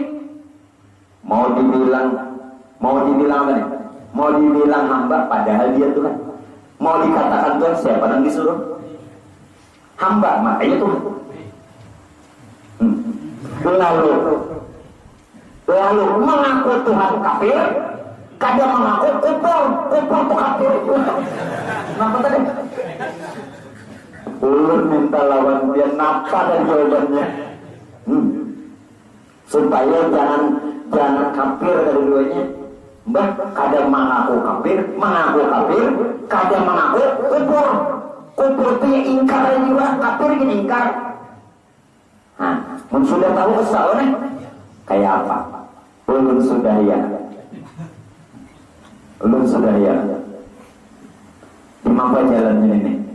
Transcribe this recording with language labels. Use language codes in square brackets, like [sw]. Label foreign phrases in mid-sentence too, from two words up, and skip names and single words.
[id] Mau dibilang apa nih? Mau dibilang hamba padahal dia Tuhan. Mau dikatakan Tuhan siapa yang disuruh? Hamba, makanya Tuhan. Lalu mengaku Tuhan kafir, kada mengaku kufur tuh kafir. Kenapa tadi? [bjn] Ulun minta lawan dia napa dan jawabannya. [id] Supaya jangan kafir dari duanya. [bjn] Mbah, kada mengaku kafir, kada mengaku kufur. [id] Kufur itu ya ingkar juga, kafir gini ingkar. Nah, sudah tahu kesalahannya kayak apa? [bjn] Ulun sudah ya. Di mana jalannya ini?